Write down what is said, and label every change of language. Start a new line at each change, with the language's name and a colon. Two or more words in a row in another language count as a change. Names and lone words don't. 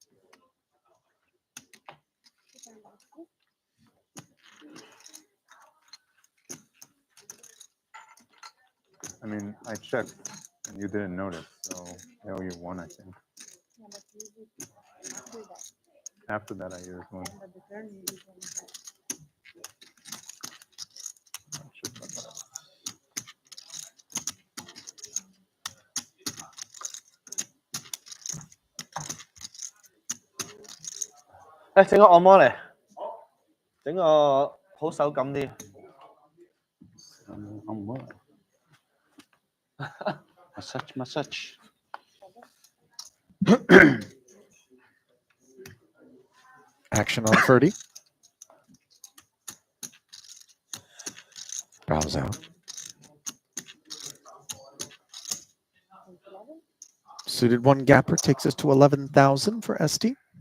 English: I mean, I checked and you didn't notice, so I owe you one, I think. After that, I used one.
Cantonese: 整個按摩嚟，整個好手感啲。按摩。 massage。
English: Action on 30. Bows out. Suited one gapper takes us to 11,000 for ST.